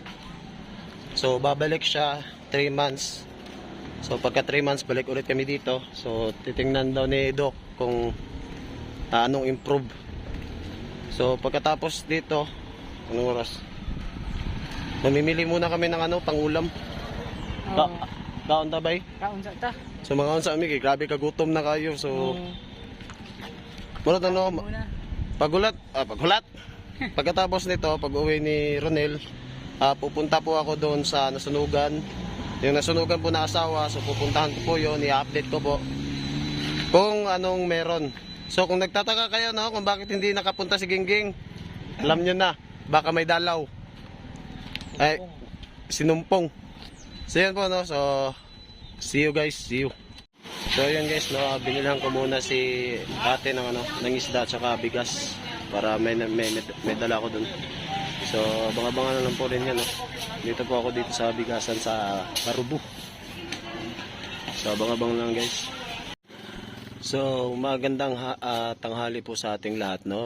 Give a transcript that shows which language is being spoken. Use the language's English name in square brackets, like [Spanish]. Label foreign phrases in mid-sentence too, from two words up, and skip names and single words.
[Filipino] So babalik siya 3 months. So pagka 3 months balik ulit kami dito. So titingnan daw ni Doc kung anong improve. So pagkatapos dito, anong oras? Mamimili muna kami ng pangulam. [Cebuano] Kaon ta bay? Kaon sa ta. So mga unsa mi kay grabe kagutom na kayo. So muna pagulat. [Filipino] Pagkatapos nito, pag-uwi ni Ronel, pupunta po ako doon sa nasunugan. Yung nasunugan po na asawa, so pupuntahan ko po yun, i-update ko po kung anong meron. So kung nagtataka kayo no, kung bakit hindi nakapunta si Gingging, alam nyo na, baka may dalaw. Ay, sinumpong. So yan po no, so [English] see you guys, see you. [Filipino] So yun guys, no, binilang ko muna si ate ng ng isda at saka bigas para may dala ko dun. So abang-abangan na lang po rin yan, no. Dito po ako dito sa bigasan sa Karubo. So abang-abang lang guys. So magandang tanghali po sa ating lahat, no.